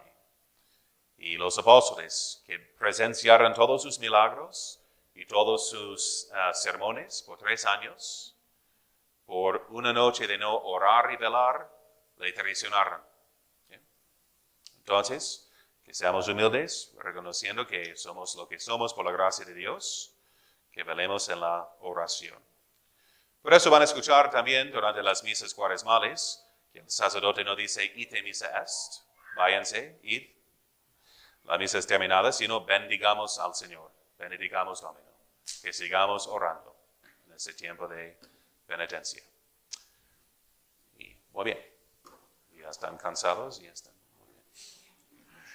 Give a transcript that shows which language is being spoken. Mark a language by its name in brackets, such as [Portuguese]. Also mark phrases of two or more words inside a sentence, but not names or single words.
[Spanish] Y los apóstoles que presenciaron todos sus milagros y todos sus sermones por 3 años, por una noche de no orar y velar, le traicionaron. ¿Sí? Entonces, Que seamos humildes, reconociendo que somos lo que somos por la gracia de Dios, que velemos en la oración. Por eso van a escuchar también durante las misas cuaresmales que el sacerdote no dice [Latin] ite missa est, [Spanish] váyanse, id, la misa es terminada, sino bendigamos al Señor, [Latin] benedicamos Domino, [Spanish] que sigamos orando en ese tiempo de penitencia. Y muy bien, ya están cansados, ya están muy bien.